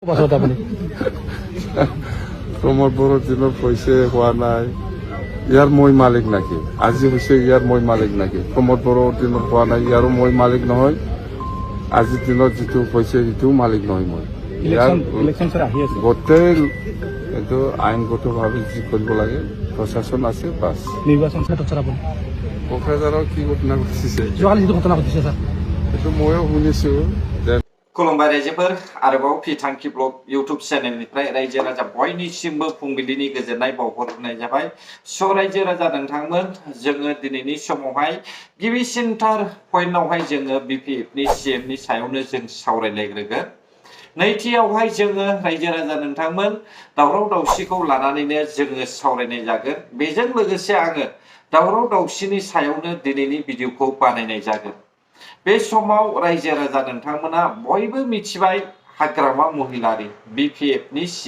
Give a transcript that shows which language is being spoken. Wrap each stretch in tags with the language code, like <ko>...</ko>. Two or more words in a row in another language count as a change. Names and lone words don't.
<as>প্ৰমোদ বড়োৰ দিনত কৈছে হোৱা নাই ইয়াৰ মই মালিক নাকি আজি হৈছে ইয়াৰ মই মালিক নাকি প্ৰমোদ বড়োৰ দিনত হোৱা নাই ইয়াৰো মই মালিক নহয় আজিৰ দিনত যিটো কৈছে সেইটোও মালিক নহয় মই ইয়াৰ গোটেই এইটো আইনগতভাৱে যি কৰিব লাগে প্ৰশাসন আছে বাছ নিৰ্বাচন কোকৰাঝাৰৰ কি ঘটনা ঘটিছে যোৱাকালি যিটো ঘটনা ঘটিছে ছাৰ এইটো ময়ো শুনিছোঁ যে</as> <brx>खुलुमबाय रायजोफोर आरोबाव फिथांखि</brx> <en>blog YouTube</en> <brx>चेनेलनिफ्राय रायजो राजा बयनिसिमबो फुंबिलिनि गोजोननाय बावहरनाय जाबाय स' रायजो राजा नोंथांमोन जोङो दिनैनि समावहाय गिबिसिनथार पइन्टआवहाय जोङो बिपिएफनि सिएमनि सायावनो जों सावरायलायग्रोगोन नैथियावहाय जोङो रायजो राजा नोंथांमोन दावराव दावसिखौ लानानैनो जोङो सावरायनाय जागोन बेजों लोगोसे आङो दावराव दावसिनि सायावनो दिनैनि भिडिअखौ बानायनाय जागोन बे समाव रायजो राजा नोंथांमोना बयबो मिथिबाय हाग्रामा महिलारी बिपिएफनि</brx>